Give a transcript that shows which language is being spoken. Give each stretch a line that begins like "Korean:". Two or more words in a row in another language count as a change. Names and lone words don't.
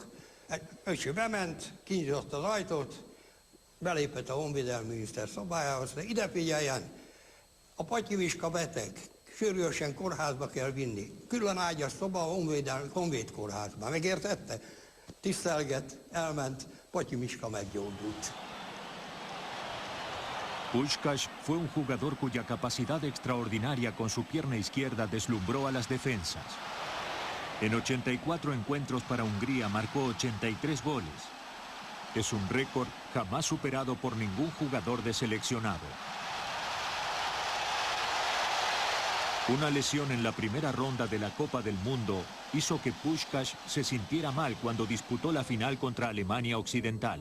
Hungarian: Öcsi bement, kinyitott az ajtót, belépett a honvédelmi miniszter szobájába, azt mondta, ide figyeljen, a Patyi Miska beteg, sürgősen kórházba kell vinni. Külön ágyas szoba a honvédkórházban. Megértette? Tisztelget, elment, Patyi Miska meggyógyult.
Spanish: Puskás fue un jugador cuya capacidad extraordinaria con su pierna izquierda deslumbró a las defensas. En 84 encuentros para Hungría marcó 83 goles. Es un récord jamás superado por ningún jugador de seleccionado. Una lesión en la primera ronda de la Copa del Mundo hizo que Puskás se sintiera mal cuando disputó la final contra Alemania Occidental.